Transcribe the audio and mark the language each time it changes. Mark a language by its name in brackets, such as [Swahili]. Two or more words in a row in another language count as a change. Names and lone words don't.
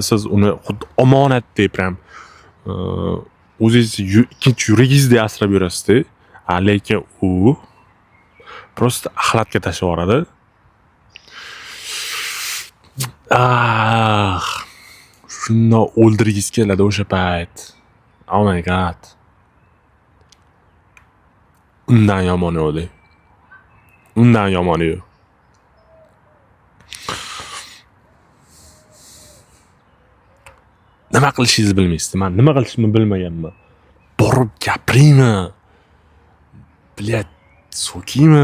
[Uzbek] Siz uni xuddi omonat deb ham o'zingiz ikkinchi yuragingizdek asrab yurasiz-da. Lekin u prosta axlatga tashlab yuboradi. Shuni o'ldirgingiz keladi o'sha payt. [English] Oh my god. [Uzbek] Undan yomoni yo'q. Undan yomoni yo'q. Nima qilishingizni bilmaysiz. Men nima qilishimni bilmaganman. Borib gapiraymi? Bilet, so'kiymi?